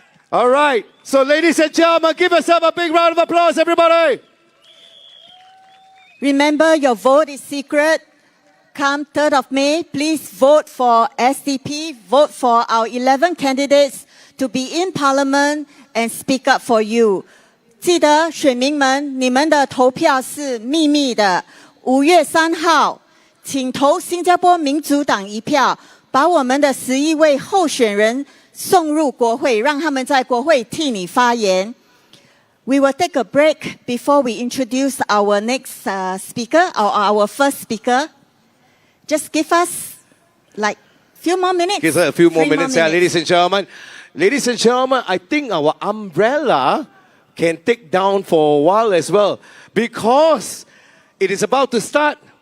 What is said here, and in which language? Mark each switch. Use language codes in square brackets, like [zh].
[en] All right. So, ladies and gentlemen, give yourself a big round of applause, everybody. Remember, your vote is secret. Come 3rd of May, please vote for SDP. Vote for our 11 candidates to be in Parliament and speak up for you. [zh] 记得选民们，你们的投票是秘密的。 5月3号，请投新加坡民主党一票，把我们的11位候选人送入国会，让他们在国会替你发言。 [en] We will take a break before we introduce our next speaker, or our first speaker. Just give us like few more minutes. Give us a few more minutes, ladies and gentlemen. Ladies and gentlemen, I think our umbrella can take down for a while as well, because it is about to start.